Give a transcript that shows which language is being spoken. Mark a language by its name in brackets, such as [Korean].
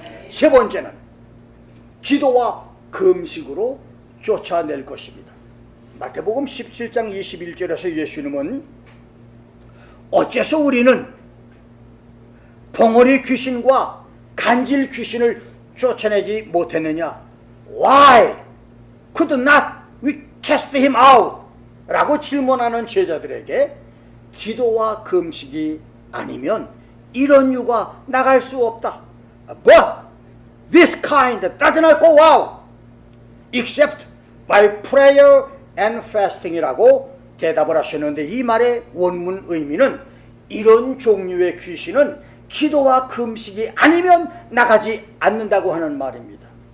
[Korean] 세 번째는 기도와 금식으로 쫓아낼 것입니다. 마태복음 17장 21절에서 예수님은 어째서 우리는 벙어리 귀신과 간질 귀신을 쫓아내지 못했느냐? [English] Why could not we cast him out? [Korean] 라고 질문하는 제자들에게 기도와 금식이 아니면 이런 유가 나갈 수 없다. [English] But this kind does not go out except by prayer and fasting [Korean] 이라고 대답을 하셨는데, 이 말의 원문 의미는 이런 종류의 귀신은 기도와 금식이 아니면 나가지 않는다고 하는 말입니다.